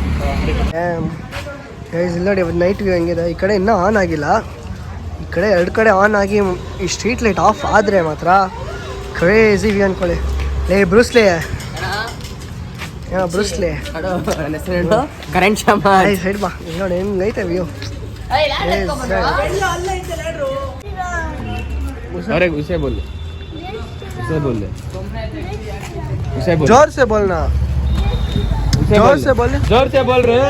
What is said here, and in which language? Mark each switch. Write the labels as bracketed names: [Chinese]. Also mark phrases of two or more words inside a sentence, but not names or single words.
[Kannada] ಇಲ್ಲಿ ನೋಡಿ [English] night view [Kannada] ಹೆಂಗಿದೆ. ಈ ಕಡೆ ಇನ್ನೂ ಆನ್ ಆಗಿಲ್ಲ, ಈ ಕಡೆ 2 ಕಡೆ ಆನ್ ಆಗಿ ಈ [English] street light off [Kannada] ಆದರೆ ಮಾತ್ರ [English] crazy view [Kannada] ಅನ್ಕೊಳ್ಳಿ. ಬ್ರೂಸ್ಲೆ ಬ್ರೂಸ್ಲೆ ಕರೆಂಟ್ ಶಾಮ ಸೈಡ್ ಬಾ, ನೋಡಿ ಹೆಂಗೈತೆ ವ್ಯೂ. [Hindi] अरे उसे बोल जोर से बोलना, जोर से बोल रहे, जोर से बोल रहे